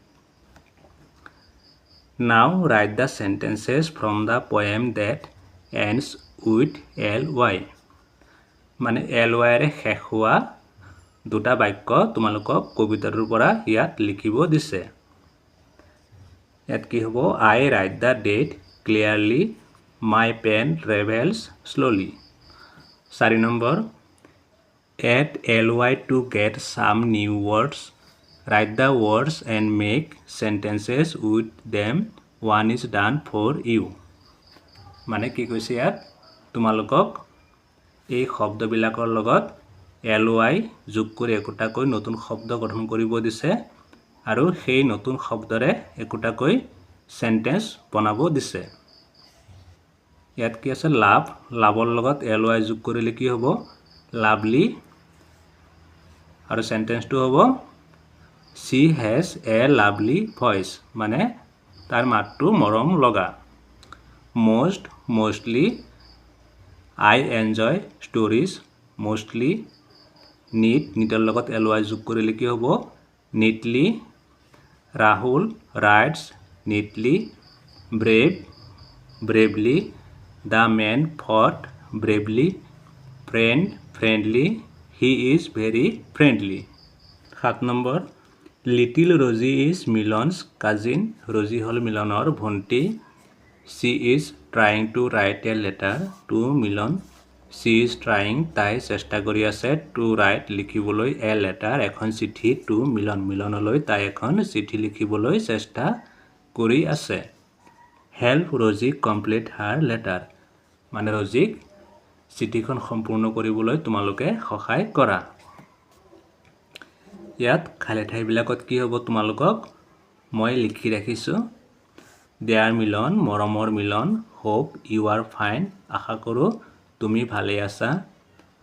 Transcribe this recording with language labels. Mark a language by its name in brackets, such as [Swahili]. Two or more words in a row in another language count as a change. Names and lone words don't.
[English] now write the sentences from the poem that ends with ly, [Assamese] মানে lyৰে শেষ হোৱা 2টা বাক্য তোমালোকক কবিতাটোৰ পৰা ইয়াত লিখিব দিছে। [English] ইয়াত কি হ'ব, I write the date clearly, my pen travels slowly. 4 নম্বৰ, add ly to get some new words, write the words and make sentences with them, one is done for you. [Assamese] মানে কি কৈছে ইয়াত, তোমালোকক এই শব্দবিলাকৰ লগত ly যোগ কৰি একোটাকৈ নতুন শব্দ গঠন কৰিব দিছে আৰু সেই নতুন শব্দৰে একোটাকৈ চেণ্টেন্স বনাব দিছে। ইয়াত কি আছে, লাভৰ লগত ly যোগ কৰিলে কি হ'ব, লাভলি। আৰু চেণ্টেন্সটো হ'ব, [English] she has a lovely voice, [Assamese] মানে তাৰ মাতটো মৰম লগা। [English] mostly, I enjoy stories mostly। [Assamese] নিটৰ লগত ly যোগ কৰিলে কি হ'ব, neatly। [English] Rahul writes neatly। bravely, the man fought bravely। friendly, he is very friendly। [Assamese] 7 নম্বৰ, [English] little Rozy is Milon's cousin, [Assamese] ৰজি হ'ল মিলনৰ ভণ্টি। [English] she is trying to write a letter to মিলন, she is trying, [Assamese] তাই চেষ্টা কৰি আছে, [English] to write [Assamese] লিখিবলৈ, [English] a letter [Assamese] এখন চিঠি, to মিলনলৈ তাই এখন চিঠি লিখিবলৈ চেষ্টা কৰি আছে। [English] help ৰজি complete her letter, [Assamese] মানে ৰজিক চিঠিখন সম্পূৰ্ণ কৰিবলৈ তোমালোকে সহায় কৰা। ইয়াত খালী ঠাইবিলাকত কি হ'ব, তোমালোকক মই লিখি ৰাখিছোঁ। দেয়াৰ মিলন, মৰমৰ মিলন। [English] hope you are fine, [Assamese] আশা কৰোঁ তুমি ভালে আছা।